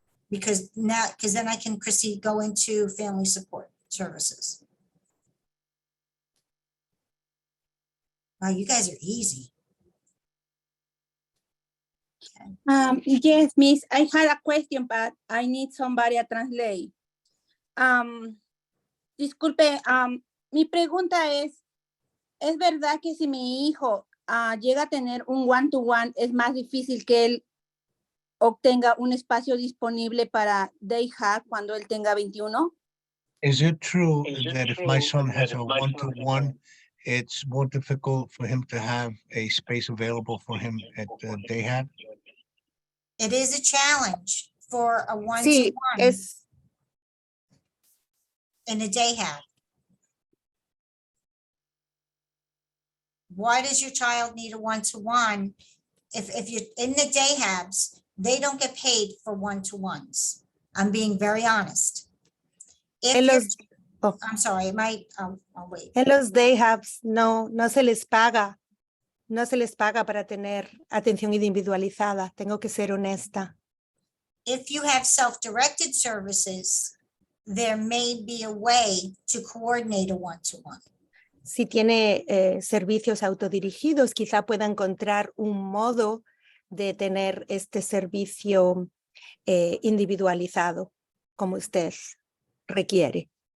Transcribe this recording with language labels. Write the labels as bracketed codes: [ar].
[en] Because then I can, Chrissy, go into family support services. Wow, you guys are easy. Yes, Miss, I had a question, but I need somebody to translate. [es] Disculpe, mi pregunta ¿es verdad que si mi hijo llega a tener un one-to-one, es más difícil que él obtenga un espacio disponible para day hub cuando él tenga 21? [en] Is it true that if my son has a one-to-one, it's more difficult for him to have a space available for him at day hab? It is a challenge for a [es] Sí, [en] one-to-one in a day hab. Why does your child need a one-to-one? If you're in the day habs, they don't get paid for one-to-ones. I'm being very honest. I'm sorry, I'll wait. [es] En los day hubs no se les paga. No se les paga para tener atención individualizada. Tengo que ser honesta. [en] If you have self-directed services, there may be a way to coordinate a one-to-one. [es] Si tiene servicios autodirigidos, quizá pueda encontrar un modo de tener este servicio individualizado, como usted requiere.